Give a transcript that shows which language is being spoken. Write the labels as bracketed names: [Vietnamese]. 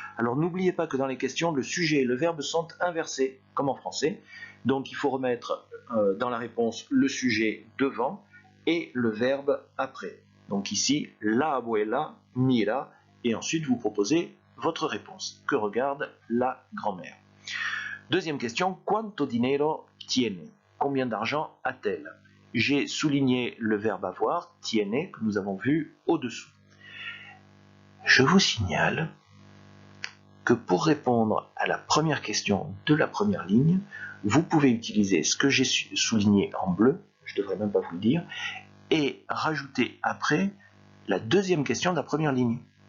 [French] Alors n'oubliez pas que dans les questions, le sujet et le verbe sont inversés, comme en français. Donc il faut remettre dans la réponse le sujet devant et le verbe après. Donc ici, [Spanish] la abuela mira, [French] et ensuite vous proposez votre réponse. Que regarde la grand-mère? Deuxième question, [Spanish] ¿cuánto dinero tiene? [French] Combien d'argent a-t-elle? J'ai souligné le verbe avoir, tiene, que nous avons vu au-dessous. Je vous signale que pour répondre à la première question de la première ligne, vous pouvez utiliser ce que j'ai souligné en bleu, je ne devrais même pas vous le dire, et rajouter après la deuxième question de la première ligne.